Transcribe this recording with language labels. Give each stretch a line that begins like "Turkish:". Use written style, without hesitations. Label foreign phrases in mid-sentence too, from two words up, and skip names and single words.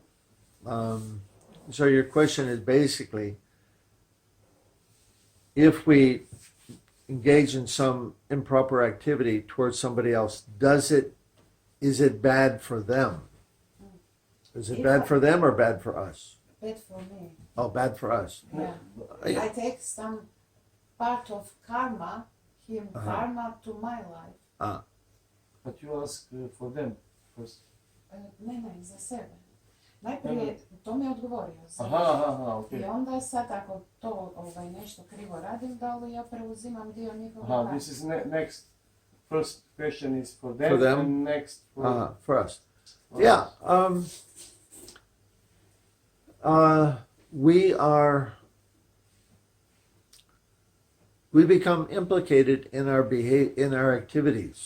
English: So your question is basically, if we engage in some improper activity towards somebody else, is it bad for them? Is it bad for them or bad for us? Bad for me. Oh, bad for us. Yeah. I take some part of karma, karma to my life. But you ask for them first.
Croatian: Ne, za sebe. Najprije to mi je odgovorio. Aha,
English: I okay.
Croatian: onda sad ako to nešto krivo radim, da li ja preuzimam dio njihova karma?
English: This is next. First question is for them, and next for us. Yeah. We become implicated in our activities.